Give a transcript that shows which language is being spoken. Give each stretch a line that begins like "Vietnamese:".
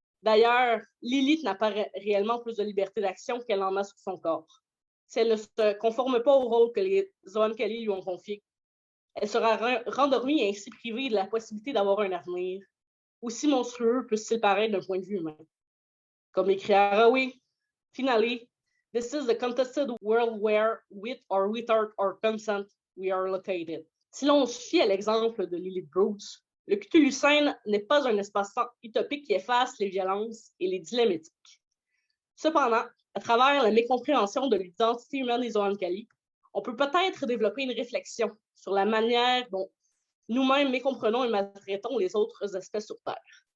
French: D'ailleurs, Lilith n'a pas réellement plus de liberté d'action qu'elle en a sur son corps. Si elle ne se conforme pas au rôle que les Oankali lui ont confié, elle sera rendormie et ainsi privée de la possibilité d'avoir un avenir, aussi monstrueux puisse-t-il paraître d'un point de vue humain. Comme écrit
English: Araoui, finally, this is the contested world where, with or without our consent, we are located.
French: Si l'on se fie à l'exemple de Lilith Bruce, le Cthulhu-Scène n'est pas un espace-temps utopique qui efface les violences et les dilemmes éthiques. Cependant, à travers la mécompréhension de l'identité humaine des Oankali, on peut peut-être développer une réflexion sur la manière dont nous-mêmes mécomprenons et maltraitons les autres espèces sur Terre.